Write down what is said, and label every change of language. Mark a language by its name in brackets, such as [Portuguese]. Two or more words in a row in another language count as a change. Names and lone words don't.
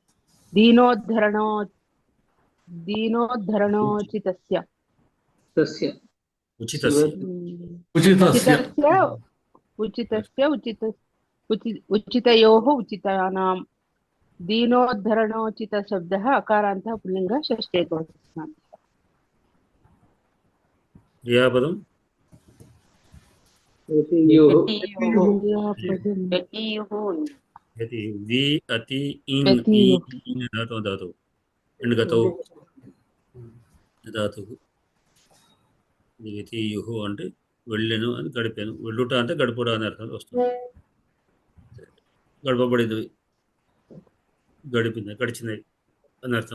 [Sanskrit] दीनोद्धरणोचितस्य उचितयोः उचितानां दीनोद्धरणोचित शब्दः अकारान्तः पुल्लिंगः षष्ठे एकवचनान्तः [Telugu] క్రియాపదం [Sanskrit] व्यतीयुः యతి వి అతి ఇన్ ఈ యతీయుః. [Telugu] ఇన్ ధాతు రెండు గతో ధాతు యతీయు అంటే వెళ్ళెను అని గడిపాను, వెళ్ళుట అంటే గడుపుట అని అర్థం వస్తుంది. గడపబడింది, గడిచినవి అని అర్థం.